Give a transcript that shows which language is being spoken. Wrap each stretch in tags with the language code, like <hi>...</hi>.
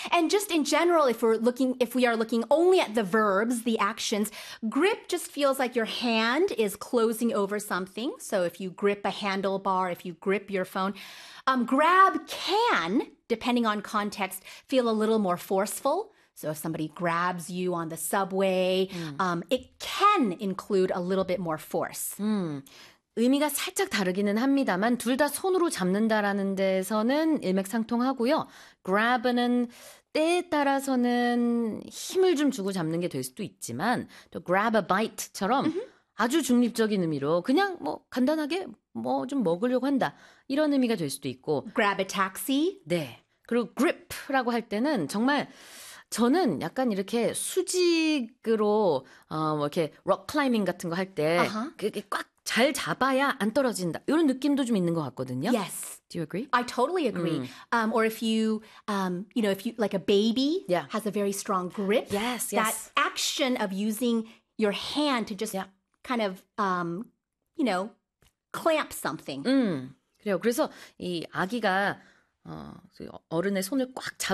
<en>And just in general, if we are looking only at the verbs, the actions, grip just feels like your hand is closing over something. So if you grip a handlebar, if you grip your phone, grab can, depending on context, feel a little more forceful. So if somebody grabs you on the subway, it can include a little bit more force.</en> <ko>의미가 살짝 다르기는 합니다만 둘 다 손으로 잡는다라는 데서는 일맥상통하고요. grab은 때에 따라서는 힘을 좀 주고 잡는 게 될 수도 있지만 또</ko> <en>grab a bite</en> <ko>처럼 아주 중립적인 의미로 그냥 뭐 간단하게 뭐 좀 먹으려고 한다 이런 의미가 될 수도 있고</ko> <en>grab a taxi</en> <ko>네 그리고 grip라고 할 때는 정말 저는 약간 이렇게 수직으로 이렇게 rock climbing 같은 거 할 때 그게 꽉 잘 잡아야 안 떨어진다. 이런 느낌도 좀 있는 것 같거든요.</ko> <en>Yes. Do you agree? I totally agree. Or if you, you know, if you, like a baby has a very strong grip. Yes, yes. That action of using your hand to just kind of, you know, clamp something.</en> <ko>그래요. 그래서 이 아기가 어른의 손을 꽉 잡을</ko>